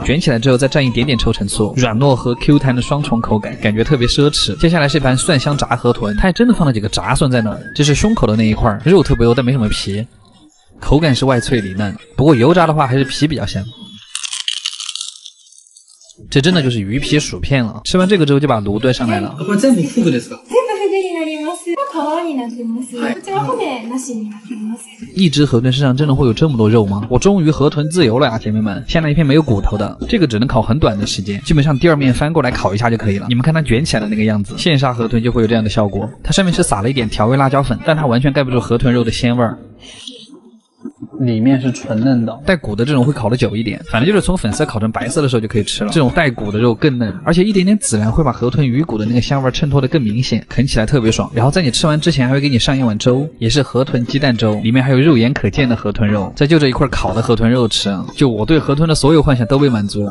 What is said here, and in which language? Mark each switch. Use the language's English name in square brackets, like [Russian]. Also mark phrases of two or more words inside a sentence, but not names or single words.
[Chinese] 卷起来之后再蘸一点点臭橙醋，软糯和 Q 弹的双重口感，感觉特别奢侈。接下来是一盘蒜香炸河豚，它还真的放了几个炸蒜在那儿，这是胸口的那一块，肉特别油但没什么皮，口感是外脆里嫩，不过油炸的话还是皮比较香。这真的就是鱼皮薯片了。吃完这个之后就把炉端上来了。 [Japanese] これ全部フグですか？全部フグになります。皮になってます。こちら骨なしになってます。 [Chinese] 一只河豚身上真的会有这么多肉吗？我终于河豚自由了呀，姐妹们！先来一片没有骨头的，这个只能烤很短的时间，基本上第二面翻过来烤一下就可以了。你们看它卷起来的那个样子，现杀河豚就会有这样的效果。它上面是撒了一点调味辣椒粉，但它完全盖不住河豚肉的鲜味儿。里面是纯嫩的，带骨的这种会烤得久一点，反正就是从粉色烤成白色的时候就可以吃了。这种带骨的肉更嫩，而且一点点孜然会把河豚鱼骨的那个香味衬托得更明显，啃起来特别爽。然后在你吃完之前还会给你上一碗粥，也是河豚鸡蛋粥，里面还有肉眼可见的河豚肉，再就这一块烤的河豚肉吃，就我对河豚的所有幻想都被满足了。